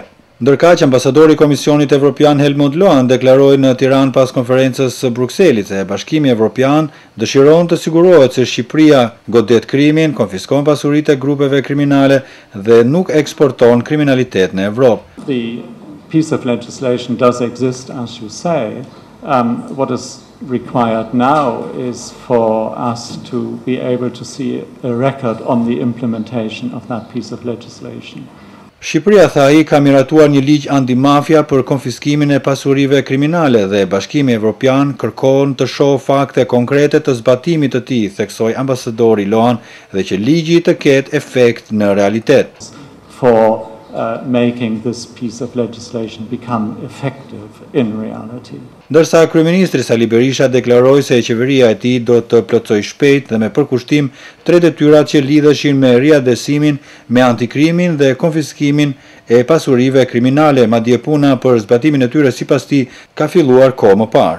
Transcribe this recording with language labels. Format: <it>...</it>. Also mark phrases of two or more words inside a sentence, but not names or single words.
<sq>Ndërkaq, ambasadori i Komisionit Evropian Helmut Lohan deklaroi në Tiranë pas konferencës së Brukselit se Bashkimi Evropian dëshiron të sigurohet se Shqipëria godet krimin, konfiskon pasuritë e grupeve kriminale dhe nuk eksporton kriminalitet në Evropë.</sq> <en>The piece of legislation does exist, as you say. What is required now is for us to be able to see a record on the implementation of that piece of legislation.</en> <sq>Shqipëria, tha ai, ka miratuar një ligj antimafia për konfiskimin e pasurive kriminale dhe Bashkimi Evropian kërkon të shohë fakte konkrete të zbatimit të tij, theksoi ambasadori Lohan, dhe që ligji të ketë efekt në realitet.</sq> <en>For making this piece of legislation become effective in reality.</en> <sq>Ndërsa kryeministri Sali Berisha deklaroi se qeveria e tij do të plotësojë shpejt dhe me përkushtim 3 detyrat që lidheshin me riadhesimin, me antikrimin dhe konfiskimin e pasurive kriminale, madje puna për zbatimin e tyre sipas tij ka filluar kohë më parë.</sq>